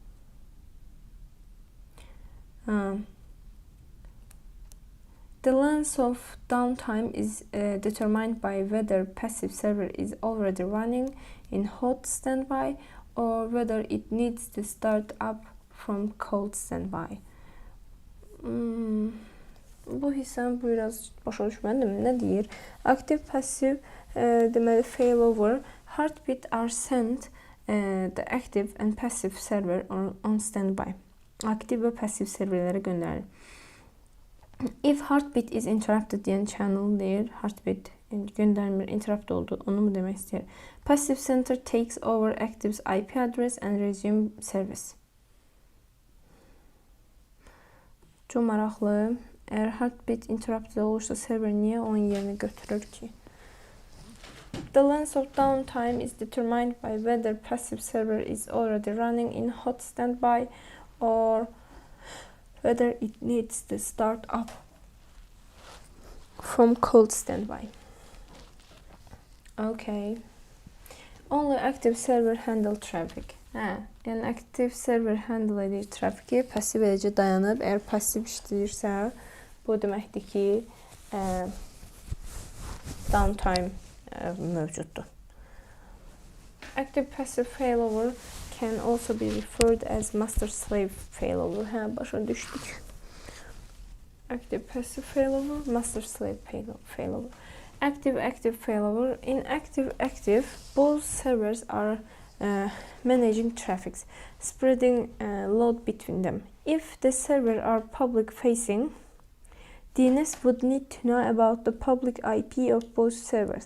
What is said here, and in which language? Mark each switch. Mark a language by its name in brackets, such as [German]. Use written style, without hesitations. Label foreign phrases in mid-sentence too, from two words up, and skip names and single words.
[English] The length of downtime is determined by whether passive server is already running in hot standby or whether it needs to start up from cold standby. [Azerbaijani] Bu hissəm biraz başa düşmədim. Nə deyir? [English] Active, passive, [Azerbaijani] deməli failover, [English] heartbeat are sent the active and passive server on standby. [Azerbaijani] Aktiv və passiv serverlərə göndərilir. [English] If heartbeat is interrupted deyən channel deyir. [Azerbaijani] Heartbeat göndərmir, interrupt oldu. Onu mu demək istəyir? [English] Passive center takes over active's IP address and resume service. [Azerbaijani] Çox maraqlı. Əgər [English] heartbeat interrupted [Azerbaijani] olursa server niyə onun yerini götürür ki? [English] The length of downtime is determined by whether passive server is already running in hot standby or whether it needs to start up from cold standby. Okay. Only active server handle traffic. Yəni active server handle edir trafiki, passiv eləcə dayanıb. Əgər passiv işləyirsə, bu deməkdir ki, downtime mövcuddur. Active passive failover can also be referred as master-slave failover. [Azerbaijani] Başa düşdük. [English] Active passive failover, master-slave failover. Active failover. In active, both servers are managing traffic, spreading load between them. If the servers are public-facing, DNS would need to know about the public IP of both servers.